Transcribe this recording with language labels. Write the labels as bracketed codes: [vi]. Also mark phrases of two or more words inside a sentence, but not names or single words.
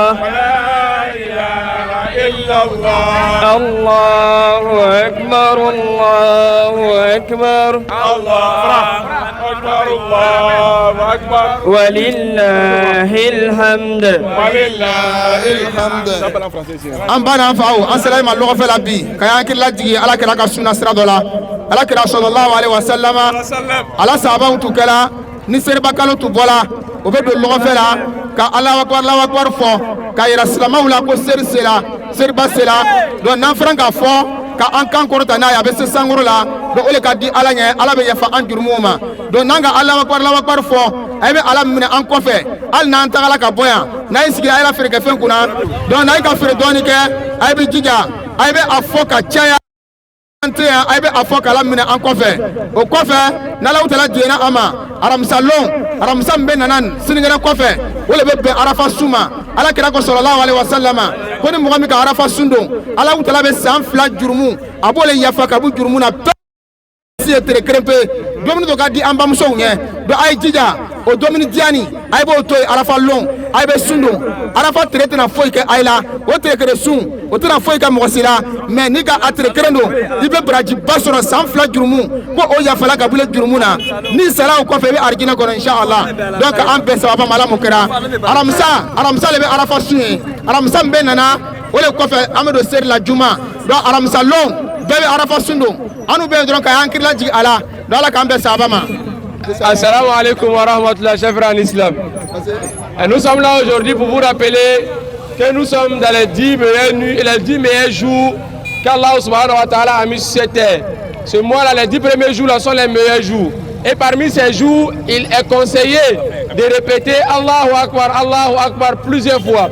[ar] ولا إله إلا الله. الله أكبر الله أكبر الله أكبر الله أكبر. ولله الحمد ولله الحمد. [bm] an ba n'an fa o an sera i ma lɔgɔfɛ la bi ka y'an hakili lajigi ala kɛra ka sunna sira dɔ la ala kɛra [ar] صلى الله عليه وسلم [bm] ala sahabaw tun kɛra ni seriba kalo tun bɔla o bɛ don lɔgɔfɛ la ka [ar] الله أكبر [bm] fɔ ka yira silamɛw la ko seri sera seriba sera donc n'an fɛnɛ k'a fɔ ka an kan kɔrɔta n'a ye a bɛ se sankɔrɔ la donc o de ka di ala ɲɛ ala bɛ yafa an jurumuw ma donc n'an ka [ar] الله أكبر [bm] fɔ a bɛ ala minɛ an kɔfɛ hali n'an tagala ka bɔ yan n'a ye sigi a ye la feerekɛfɛn kunna donc n'a ye ka feere dɔɔni kɛ a bɛ jija a bɛ a fɔ ka caya an tɛ yan a bɛ a fɔ k'ala minɛ an kɔfɛ o kɔfɛ n'Alahu Taala jɛnna an ma aramisa min bɛ nana sinikɛnɛ kɔfɛ o de bɛ bɛn arafa su ma ala kira ko [ar] صلى الله عليه وسلم [bm] ko ni mɔgɔ min ka arafa sun don Alahu Taala bɛ san 2 jurumu a b'o le yafa ka bɔ jurumu na bɛɛ si ye tere kelen pe dumuni dɔ ka di an bamusow ɲɛ donc a ye jija o dumuni diyani a ye b'o to yen arafa lon a ye bɛ sun don arafa tere tɛna foyi kɛ a ye la o tere kelen sun o tɛna foyi kɛ mɔgɔ si la mais n'i ka a tere kelen don i bɛ barajiba sɔrɔ san 2 jurumu ko o yafala ka bɔ jurumu na n'i sara o kɔfɛ i bɛ arijinɛ kɔnɔ inshallah donc an bɛɛ sababa ma ala mun kɛra aramisa le bɛ arafa sun ye aramisa min bɛ nana o de kɔfɛ an bɛ don seri la juma donc aramisa lon bɛɛ bɛ arafa sun don anu bɛ dɔrɔn ka y'an kirila jigi a la donc ala k'an bɛɛ sababa ma. [ar] السلام عليكم ورحمة الله, [fr] chers frères en islam. Et nous sommes là aujourd'hui pour vous rappeler que nous sommes dans les 10 meilleures nuits et les 10 meilleurs jours qu'Allah [ar] سبحانه وتعالى [fr] a mis sur cette terre. Ce mois-là, les 10 premiers jours là sont les meilleurs jours. Et parmi ces jours, il est conseillé de répéter [ar] الله أكبر [fr] plusieurs fois.